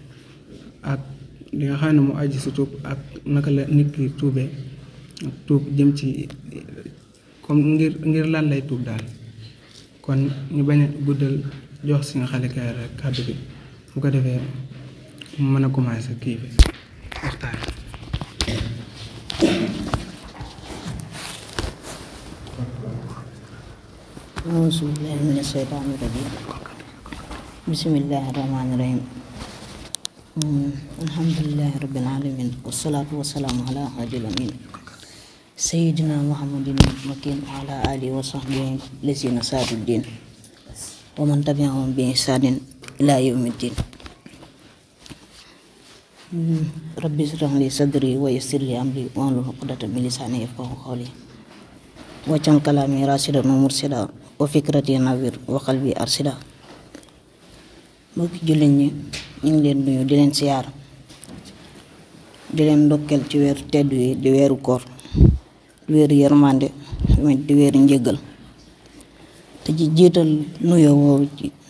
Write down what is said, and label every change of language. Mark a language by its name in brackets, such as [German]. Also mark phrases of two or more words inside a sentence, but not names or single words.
[Wolof] ak naka la nit ki tuubee tuub jëm ci comme ngir lan lay tuub daal kon ñu bañ a guddal jox Serigne Khalil Kairé rek kàddu bi bu ko defee mu mën a commencer kii bi waxtaan. [Arabic] أعوذ بالله من الشيطان الرجيم بسم الله الرحمن الرحيم الحمد لله رب العالمين والصلاة والسلام على هادي الأمين سيدنا محمد المكين وعلى آله وصحبه الذين سادوا الدين ومن تبعهم بإحسان إلى يوم الدين ربي اشرح لي صدري ويسر لي أمري واحلل عقدة من لساني يفقهوا قولي واجعل كلامي راشدا ومرشدا وفكرتي نور وقلبي أرشدا. [Wolof] mbokki jullit ñi ñu ngi leen nuyu di leen siyaar di leen ndokkeel ci weeru tedd yi di weeru koor di weeru yërmande di weeru njëggal te ci jiital nuyoo woowu ci